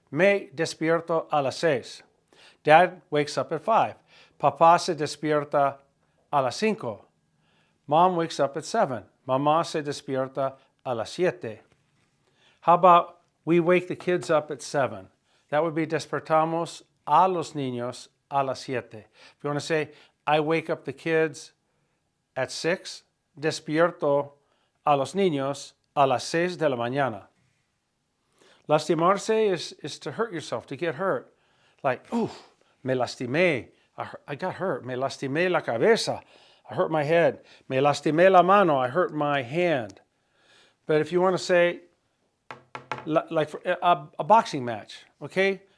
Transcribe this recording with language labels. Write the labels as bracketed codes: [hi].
[es] Me despierto a las 6. [en] Dad wakes up at 5. [es] Papá se despierta a las 5. [en] Mom wakes up at 7. [es] Mamá se despierta a las 7. [en] How about we wake the kids up at 7? That would be [es] despertamos a los niños a las 7. [en] If you want to say, I wake up the kids at 6, [es] despierto a los niños a las 6 de la mañana. [en] Lastimarse is to hurt yourself, to get hurt. Like, [es] me lastimé. [en] I got hurt. [es] Me lastimé la cabeza. [en] I hurt my head. [es] Me lastimé la mano. [en] I hurt my hand. But if you want to say, like for a boxing match, okay?